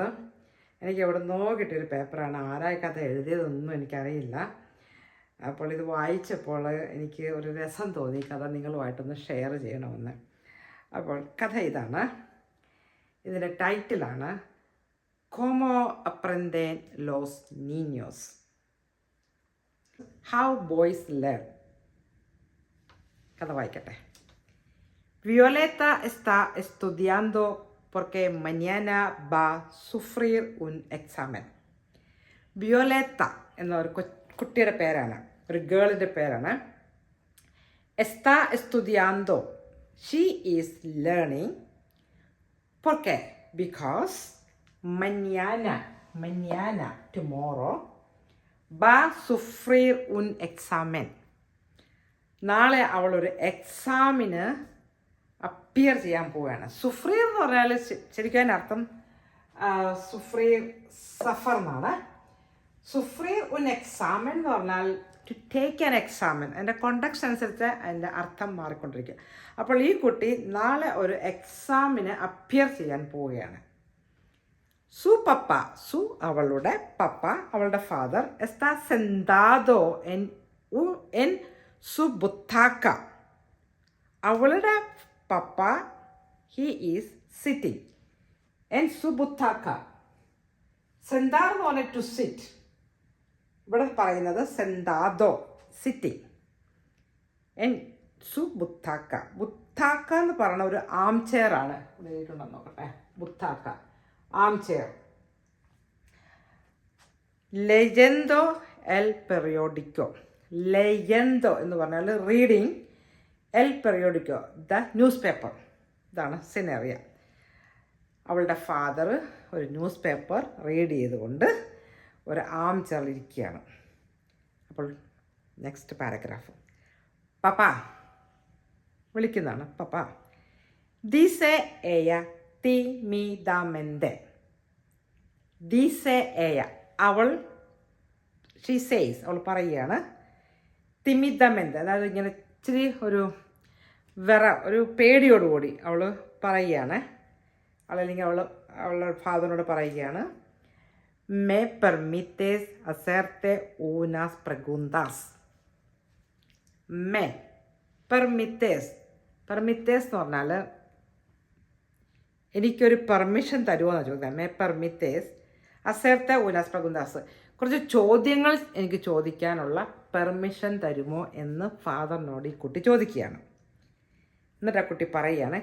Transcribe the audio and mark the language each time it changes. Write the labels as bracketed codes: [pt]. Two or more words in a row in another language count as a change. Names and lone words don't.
[ml] എനിക്ക് എവിടെ നിന്നോ കിട്ടിയൊരു പേപ്പറാണ്. ആരായി കഥ എഴുതിയതൊന്നും എനിക്കറിയില്ല. അപ്പോൾ ഇത് വായിച്ചപ്പോൾ എനിക്ക് ഒരു രസം തോന്നി കഥ നിങ്ങളുമായിട്ടൊന്ന് ഷെയർ ചെയ്യണമെന്ന്. അപ്പോൾ കഥ ഇതാണ്. ഇതിൻ്റെ ടൈറ്റിലാണ് [es] Cómo aprenden los niños, [en] How boys learn. [ml] കഥ വായിക്കട്ടെ. [es] Violeta está estudiando porque mañana va a sufrir un examen. [ml] Violeta എന്ന ഒരു കുട്ടിയുടെ പേരാണ്, ഒരു ഗേളിൻ്റെ പേരാണ്. [es] Está estudiando. [en] She is learning. [es] ¿Por qué? Because mañana, tomorrow, va a sufrir un examen. [ml] നാളെ അവളൊരു എക്സാമിന് അപ്പിയർ ചെയ്യാൻ പോവുകയാണ്. സുഫ്രീർ എന്ന് പറഞ്ഞാൽ ശരിക്കും അതിൻ്റെ അർത്ഥം സുഫ്രീർ സഫർ എന്നാണ്. [es] sufrir un examen [ml] എന്ന് പറഞ്ഞാൽ [en] to take an examen. [ml] അതിൻ്റെ കോണ്ടക്സ്റ്റ് അനുസരിച്ച് അതിൻ്റെ അർത്ഥം മാറിക്കൊണ്ടിരിക്കുക. അപ്പോൾ ഈ കുട്ടി നാളെ ഒരു എക്സാമിന് അപ്പിയർ ചെയ്യാൻ പോവുകയാണ്. [es] Su papá, [ml] അവളുടെ പപ്പ, അവളുടെ ഫാദർ, [es] está sentado en su butaca. [ml] അവളുടെ പപ്പ, [en] he is sitting [es] en su butaca. [ml] Sentar എന്ന് പറഞ്ഞാൽ [en] to sit. [ml] ഇവിടെ പറയുന്നത് [es] sentado, sitting en su butaca. [ml] ബുത്താക്ക എന്ന് പറയുന്ന ഒരു [en] arm chair [ml] ആണ്. എഴുതിയിട്ടുണ്ടെന്ന് നോക്കട്ടെ. ബുത്താക്ക, [en] arm chair. [es] leyendo el periódico. [ml] ലെജൻഡോ എന്ന് പറഞ്ഞാൽ റീഡിങ്, [es] el periódico [en] the news paper. [ml] ഇതാണ് സിനറിയ. അവളുടെ ഫാദർ ഒരു [en] news paper read [ml] ചെയ്തുകൊണ്ട് ഒരു ആം ചെയറിലിരിക്കുകയാണ്. അപ്പോൾ [en] next paragraph. [ml] പപ്പ വിളിക്കുന്നതാണ്. [es] Papá dice ella timidamente. Dice ella, [ml] അവൾ, [en] she says, [ml] അവൾ പറയുകയാണ്. timidamente, അതായത് ഇങ്ങനെ ഇച്ചിരി ഒരു പേടിയോടുകൂടി അവൾ പറയുകയാണ്. അല്ലെങ്കിൽ അവളുടെ ഫാദറിനോട് പറയുകയാണ്. [es] me permites hacerte unas preguntas. me permites [ml] എന്ന് പറഞ്ഞാൽ എനിക്കൊരു പെർമിഷൻ തരുമോ എന്ന് ചോദിക്കാം. [es] Me permites hacerte unas preguntas. [ml] കുറച്ച് ചോദ്യങ്ങൾ എനിക്ക് ചോദിക്കാനുള്ള പെർമിഷൻ തരുമോ എന്ന് ഫാദറിനോട് ഈ കുട്ടി ചോദിക്കുകയാണ്. എന്നിട്ട് ആ കുട്ടി പറയുകയാണ്.